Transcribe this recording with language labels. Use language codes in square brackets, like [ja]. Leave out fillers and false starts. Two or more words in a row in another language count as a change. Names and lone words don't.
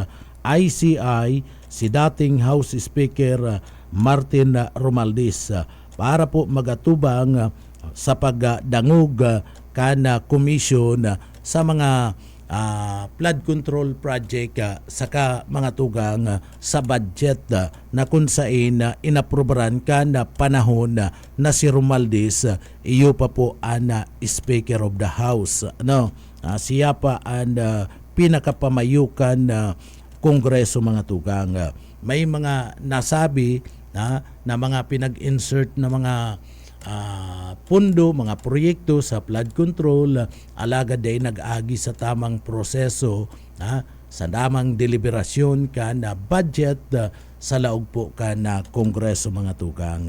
[bik] ICI, si dating House Speaker Martin Romualdez para po magatubang sa pagdangog kana commission sa mga [en] flood control project [bik] saka mga tugang sa budget na kung saan inaprobaran ka na panahon na si Romualdez iyo pa po ang [en] Speaker of the House. [bik] Siya pa ang pinakapamayukan Kongreso, mga tugang. May mga nasabi na mga pinag-insert na mga pundo, mga proyekto sa [en] flood control, [bik] alagad ay nag-agi sa tamang proseso, sa tamang deliberasyon ka na budget sa laog po ka na Kongreso, mga tugang.